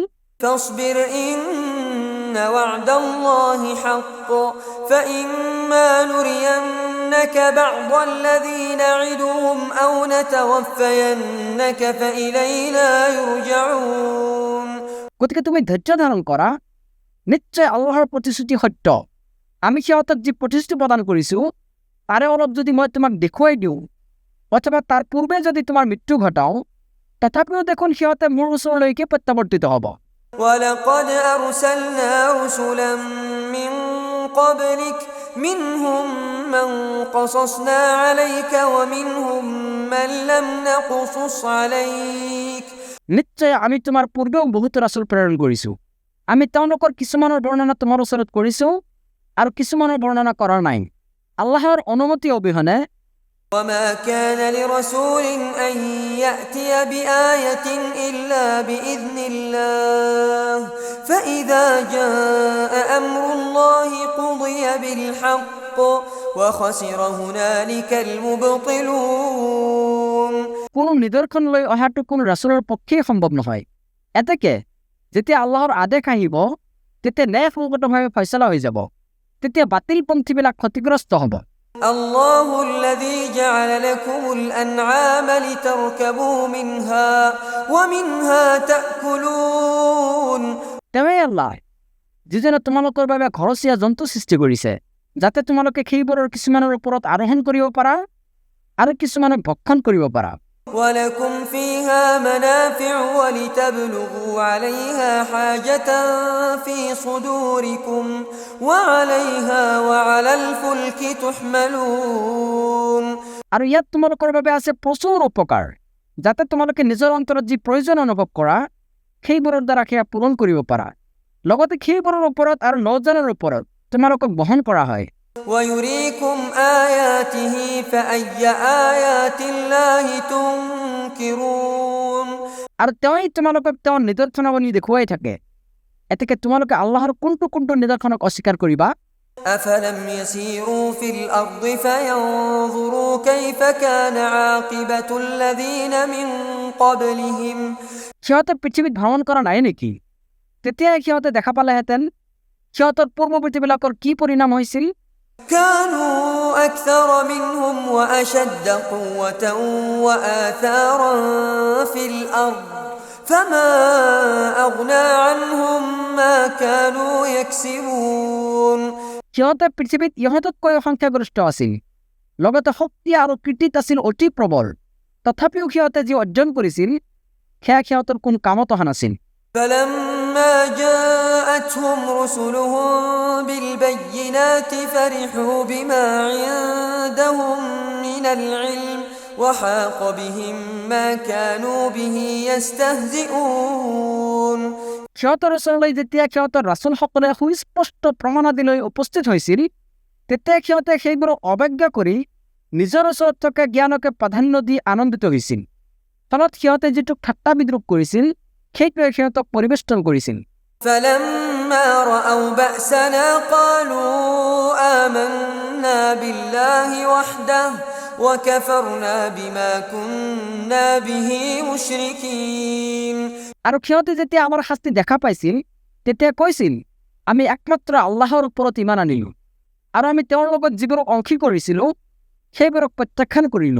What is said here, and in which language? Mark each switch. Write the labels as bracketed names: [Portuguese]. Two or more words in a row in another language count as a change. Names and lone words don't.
[Arabic] فاصبر إن وعد الله حق فإما نرينك بعض الذي نعدهم أو نتوفينك فإلينا يرجعون [Assamese] গতিকে তুমি ধৈৰ্য ধাৰণ কৰা, নিশ্চয় আল্লাহৰ প্ৰতিশ্ৰুতি সত্য। আমি সিহঁতক যি প্ৰতিশ্ৰুতি প্ৰদান কৰিছোঁ তাৰে অলপ যদি মই তোমাক দেখুৱাই দিওঁ অথবা তাৰ পূৰ্বে যদি তোমাৰ মৃত্যু ঘটাওঁ, তথাপিও দেখোন সিহঁতে মোৰ ওচৰলৈকে প্ৰত্যাৱৰ্তিত হ'ব। [Arabic] ولقد أرسلنا رسلا من قبلك منهم من قصصنا عليك ومنهم من لم نقصص عليك [Assamese] নিশ্চয় আমি তোমাৰ পূৰ্বেও বহুত ৰাসূল প্ৰেৰণ কৰিছোঁ, আমি তেওঁলোকৰ কিছুমানৰ বৰ্ণনা তোমাৰ ওচৰত কৰিছোঁ আৰু কিছুমানৰ বৰ্ণনা কৰা নাই আল্লাহৰ অনুমতি অবিহনে। [Arabic] وما كان لرسول أن يأتي بآية إلا بإذن الله فإذا جاء أمر الله قضي بالحق وخسر هنالك المبطلون [Assamese] কোনো নিদৰ্শন লৈ অহাটো কোনো ৰাসূলৰ পক্ষেই সম্ভৱ নহয়। এতেকে যেতিয়া আল্লাহৰ আদেশ আহিব তেতিয়া ন্যায়সংগতভাৱে ফয়ছলা হৈ যাব, তেতিয়া বাতিলপন্থীবিলাক ক্ষতিগ্ৰস্ত হ'ব। [Arabic] الله الذي جعل لكم الأنعام لتركبوا منها ومنها تأكلون [Assamese] তেওঁই আল্লাহ যিজনে তোমালোকৰ বাবে ঘৰচীয়া জন্তু সৃষ্টি কৰিছে, যাতে তোমালোকে সেইবোৰৰ কিছুমানৰ ওপৰত আৰোহণ কৰিব পাৰা আৰু কিছুমানক ভক্ষণ কৰিব পাৰা। [Arabic] ولكم فيها منافع ولتبلغوا عليها حاجة في صدوركم وعليها وعلى الفلك تحملون। [Assamese] আৰু ইয়াত তোমালোকৰ বাবে আছে প্ৰচুৰ উপকাৰ, যাতে তোমালোকে নিজৰ অন্তৰত যি প্ৰয়োজন অনুভৱ কৰা সেইবোৰৰ দ্বাৰা সেয়া পূৰণ কৰিব পাৰা। লগতে সেইবোৰৰ ওপৰত আৰু নৌজানৰ ওপৰত তোমালোকক বহন কৰা হয়। [Arabic] ويريكم آياته فأي آيات الله تنكرون। [Assamese] আৰু তেওঁই তোমালোকক তেওঁৰ নিদৰ্শনাৱলী দেখুৱাই থাকে। এতেকে তোমালোকে আল্লাহৰ কোনটো কোনটো নিদৰ্শনক অস্বীকাৰ কৰিবা? [Arabic] أفلم يسيروا في الأرض فينظروا كيف كان عاقبة الذين من قبلهم। [Assamese] সিহঁতে পৃথিৱীত ভ্ৰমণ কৰা নাই নেকি? তেতিয়াই সিহঁতে দেখা পালেহেঁতেন সিহঁতৰ পূৰ্বৱৰ্তীবিলাকৰ কি পৰিণাম হৈছিল। [Arabic] كانوا أكثر منهم وأشد قوة وآثارا في الأرض فما أغنى عنهم ما كانوا يكسبون। [Assamese] সিহঁতে পৃথিৱীত ইহঁততকৈ সংখ্যাগৰিষ্ঠ আছিল, লগতে শক্তি আৰু কীৰ্তিত আছিল অতি প্ৰবল। তথাপিও সিহঁতে যি অৰ্জন কৰিছিল সেয়া সিহঁতৰ কোনো কামত অহা নাছিল। [Arabic] فلما جاءتهم رسلهم بالبينات فرحوا بما عندهم من العلم وحاق بهم ما كانوا به يستهزئون। [Assamese] সিহঁতৰ ওচৰলৈ যেতিয়া সিহঁতৰ ৰাছুলসকলে সুস্পষ্ট প্ৰমাণাদিলৈ উপস্থিত হৈছিল, তেতিয়া সিহঁতে সেইবোৰক অৱজ্ঞা কৰি নিজৰ ওচৰত থকা জ্ঞানকে প্ৰাধান্য দি আনন্দিত হৈছিল। ফলত সিহঁতে যিটো ঠাট্টা বিদ্ৰূপ কৰিছিল সেইটোৱে সিহঁতক পৰিবেষ্টন কৰিছিল। [Arabic] فلما رأوا بأسنا قالوا آمنا بالله وحده وكفرنا بما كنا به مشركين। [Assamese] আৰু সিহঁতে যেতিয়া আমাৰ শাস্তি দেখা পাইছিল তেতিয়া কৈছিল, আমি একমাত্ৰ আল্লাহৰ ওপৰত ইমান আনিলো আৰু আমি তেওঁৰ লগত যিবোৰক অংশী কৰিছিলো সেইবোৰক প্ৰত্যাখ্যান কৰিলো।